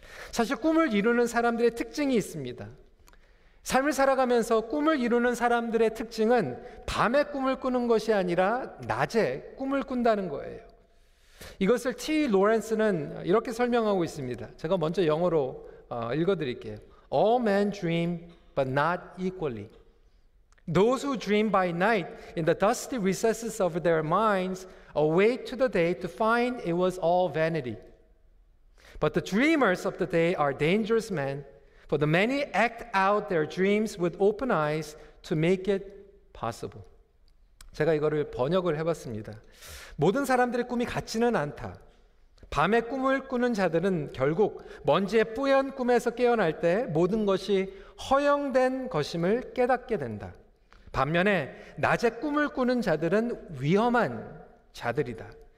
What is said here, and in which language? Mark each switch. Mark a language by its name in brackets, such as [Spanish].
[Korean] 사실 꿈을 이루는 사람들의 특징이 있습니다. 삶을 살아가면서 꿈을 이루는 사람들의 특징은 밤에 꿈을 꾸는 것이 아니라 낮에 꿈을 꾼다는 거예요. 이것을 T. 로렌스는 이렇게 설명하고 있습니다. 제가 먼저 영어로 읽어드릴게요. [English] All men dream, but not equally. Those who dream by night in the dusty recesses of their minds awake to the day to find it was all vanity. But the dreamers of the day are dangerous men, for the many act out their dreams with open eyes to make it possible. [Korean] 제가 이거를 번역을 해봤습니다. 모든 사람들의 꿈이 같지는 않다. 밤에 꿈을 꾸는 자들은 결국 먼지의 뿌연 꿈에서 깨어날 때 모든 것이 허영된 것임을 깨닫게 된다. 반면에 낮에 꿈을 꾸는 자들은 위험한 자들이다.